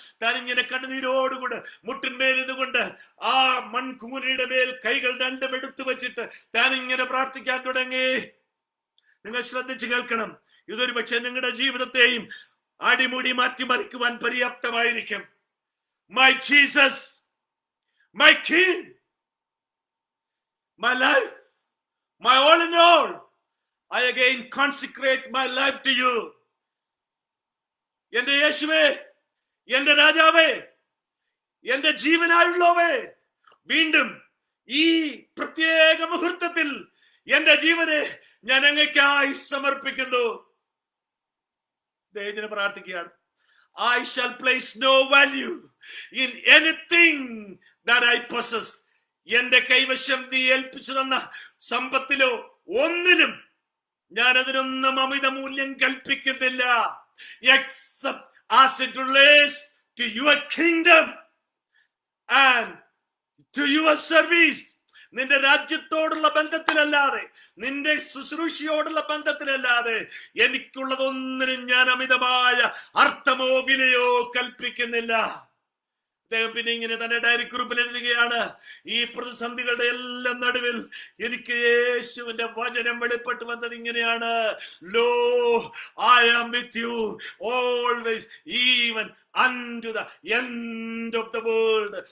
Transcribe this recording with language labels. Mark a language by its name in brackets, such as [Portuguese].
[Malayalam] താൻ ഇങ്ങനെ കണ്ണുനീരോടുകൂടെ മുട്ടിന്മേൽ ഇതുകൊണ്ട് ആ മൺകൂനയുടെ മേൽ കൈകൾ രണ്ടും എടുത്തു വെച്ചിട്ട് താൻ ഇങ്ങനെ പ്രാർത്ഥിക്കാൻ തുടങ്ങി. നിങ്ങൾ ശ്രദ്ധിച്ചു കേൾക്കണം. ഇതൊരു പക്ഷെ നിങ്ങളുടെ ജീവിതത്തെയും അടിമുടി മാറ്റിമറിക്കുവാൻ പര്യാപ്തമായിരിക്കും. [English] My Jesus, my king, my life, my all in all, I again consecrate my life to you. [Malayalam] എന്റെ യേശുവേ, എന്റെ രാജാവേ, എന്റെ ജീവനായുള്ളവേ, വീണ്ടും ഈ പ്രത്യേക മുഹൂർത്തത്തിൽ എന്റെ ജീവനെ ഞാൻ അങ്ങേയ്ക്കായി സമർപ്പിക്കുന്നു. ദൈവത്തിന് പ്രാർത്ഥിക്കുകയാണ്. [English] I shall place no value in anything that I possess. [Malayalam] എന്റെ കൈവശം നീ ഏൽപ്പിച്ചു തന്ന സമ്പത്തിലോ ഒന്നിനും ഞാൻ അതിനൊന്നും അമിത മൂല്യം കൽപ്പിക്കുന്നില്ല. [English] Except as it relates to your kingdom and to your service. [Malayalam] നിന്റെ രാജ്യത്തോടുള്ള ബന്ധത്തിലല്ലാതെ, നിന്റെ ശുശ്രൂഷയോടുള്ള ബന്ധത്തിലല്ലാതെ എനിക്കുള്ളതൊന്നിനും ഞാൻ അമിതമായ അർത്ഥമോ വിലയോ കൽപ്പിക്കുന്നില്ല. അദ്ദേഹം പിന്നെ ഇങ്ങനെ തന്നെ ഡയറി കുറിപ്പിൽ എഴുതുകയാണ്: ഈ പ്രതിസന്ധികളുടെ എല്ലാം നടുവിൽ എനിക്ക് യേശുവിന്റെ വചനം വെളിപ്പെട്ടു വന്നത് ഇങ്ങനെയാണ്: [English] Lo, I am with you always even unto the end of the world.